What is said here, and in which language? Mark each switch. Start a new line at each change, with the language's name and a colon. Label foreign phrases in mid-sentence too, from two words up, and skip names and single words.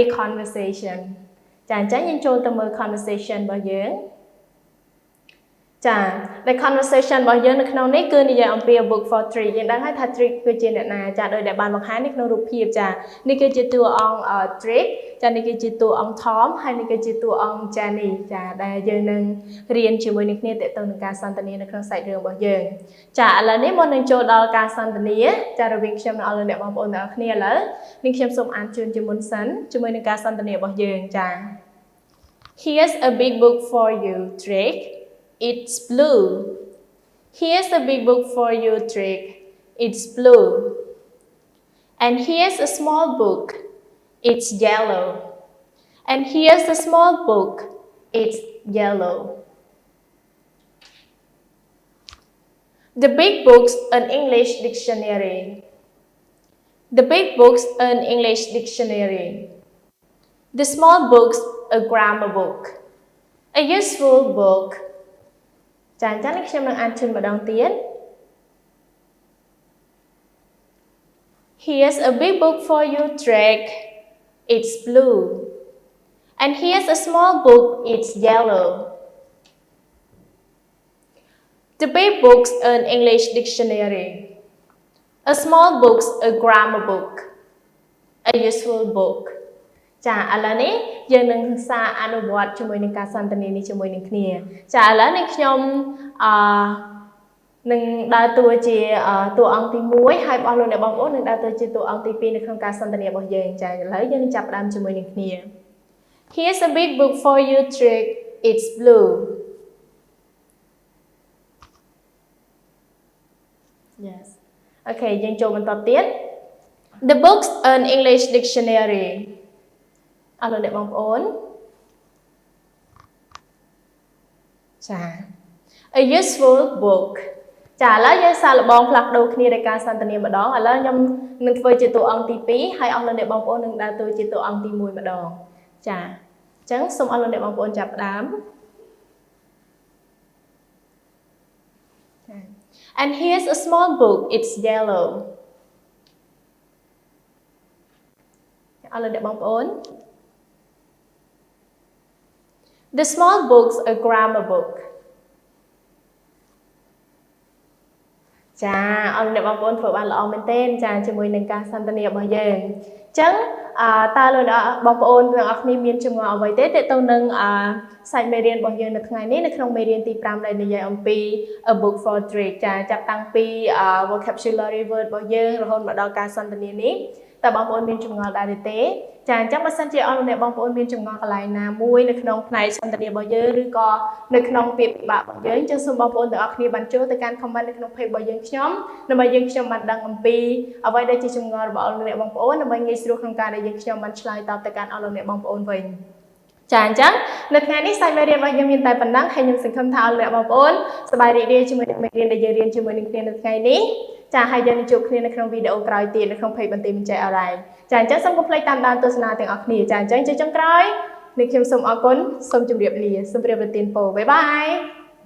Khmer: conversation ចាអញ្ចឹងយើងចូលទៅមើល conversation របស់យើងចាដែល conversation របស់យើងនៅក្នុងនេះគឺនិយាយអំពី
English: a book for Trig
Khmer: យើងដឹងហើយថា Trig គឺជាអ្នកណាចាដោយដែល បានបង្ហាញនៅក្នុងរូបភាពចានេះគឺជាតួអង្គ Trig ចានេះគឺជាតួអង្គ Tom ហើយនេះគឺជាតួអង្គ Jenny ចាដែលយើងនឹងរៀនជាមួយនឹងគ្នាទាក់ទងនឹងការសន្ទនានៅក្នុងសាច់រឿងរបស់យើងចាឥឡូវនេះមុននឹងចូលដល់ការសន្ទនាចារវាងខ្ញុំនិងអស់លោកអ្នកបងប្អូនទាំងអស់គ្នាឥឡូវនេះខ្ញុំសូមអានជូនជាមុនសិនជាមួយនឹងការសន្ទនារបស់យើងចា
English: Here's a big book for you, Trig. It's blue. Here's a big book for you, Trig. It's blue. And here's a small book. It's yellow. And here's a small book. It's yellow. The big book's an English dictionary. The big book's an English dictionary. The small book's a grammar book. A useful book.
Khmer: ចាអញ្ចឹងខ្ញុំនឹងអានជូនម្ដងទៀត
English: Here's a big book for you, Trig. It's blue. And here's a small book. It's yellow. The big book's an English dictionary. A small book's a grammar book. A useful book.
Khmer: ចាឥឡូវនេះយើងនឹងសិក្សាអនុវត្តជាមួយនឹងការសន្ទនានេះជាមួយនឹងគ្នាចាឥឡូវនេះខ្ញុំនឹងដើរតួជាតួអង្គទី1ហើយបងប្អូនអ្នកបងប្អូននឹងដើរតួជាតួអង្គទី2នៅក្នុងការសន្ទនារបស់យើងចាឥឡូវយើងនឹងចាប់ផ្ដើមជាមួយនឹងគ្នា
English: Here's a big book for you, Trig. It's blue. Yes. Okay
Khmer: យើងចូលបន្តទៀត
English: The book's an English dictionary.
Khmer: អរលោកអ្នកបងប្អូនចា
English: A useful book
Khmer: ចាឥឡូវយើងសាកល្បងផ្លាស់ប្ដូរគ្នានៃការសន្ទនាម្ដងឥឡូវខ្ញុំនឹងធ្វើជាតួអង្គទី2ហើយអស់លោកអ្នកបងប្អូននឹងដើរតួជាតួអង្គទី1ម្ដងចាអញ្ចឹងសូមអស់លោកអ្នកបងប្អូនចាប់ផ្ដើម
English: And here's a small book. It's yellow.
Khmer: អស់លោកអ្នកបងប្អូន
English: The small book's a grammar book.
Khmer: ចាអរលោកអ្នកបងប្អូនធ្វើបានល្អមែនទែនចាជាមួយនឹងការសន្ទនារបស់យើងអញ្ចឹងតើលោកអ្នកបងប្អូនទាំងអស់គ្នាមានចម្ងល់អ្វីទេទាក់ទងនឹងសាច់មេរៀនរបស់យើងនៅថ្ងៃនេះនៅក្នុងមេរៀនទី5ដែលនិយាយអំពី
English: a book for Trig
Khmer: ចាចាប់តាំងពី
English: vocabulary word
Khmer: របស់យើងរហូតមកដល់ការសន្ទនានេះតើបងប្អូនមានចម្ងល់ដែរទេចាអញ្ចឹងបើសិនជាអស់លោកអ្នកបងប្អូនមានចម្ងល់កន្លែងណាមួយនៅក្នុងផ្នែកសន្ទនា របស់យើងឬក៏នៅក្នុងពាក្យពិបាករបស់យើងចឹងសូមបងប្អូនទាំងអស់គ្នាបានចូលទៅកាន់ comment នៅក្នុង page របស់យើងខ្ញុំដើម្បីយើងខ្ញុំ បានដឹងអំពីអ្វីដែលជាចម្ងល់របស់អស់លោកអ្នកបងប្អូនដើម្បីងាយស្រួលក្នុងការដែលយើងខ្ញុំបានឆ្លើយតបទៅកាន់អស់លោកអ្នកបងប្អូនវិញចាអញ្ចឹងនៅថ្ងៃនេះសាច់មេរៀនរបស់យើងមានតែប៉ុណ្ណឹងហើយខ្ញុំសង្ឃឹមថាអស់លោកអ្នកបងប្អូនសប្បាយរីករាយជាមួយនឹងមេរៀនដែលយើងរៀនជាមួយនឹងគ្នានៅថ្ងៃនេះចាហើយយើងនឹងជួបគ្នានៅក្នុងវីដេអូក្រោយទៀតនៅក្នុង page បន្ទាយបញ្ចែកអរ៉ៃចាអញ្ចឹងសូមកុំភ្លេចតាមដានទស្សនាទាំងអស់គ្នាចាអញ្ចឹងជាចុងក្រោយនេះខ្ញុំសូមអរគុណសូមជម្រាបលាសូមជម្រាបលាទីនពោបាយបាយ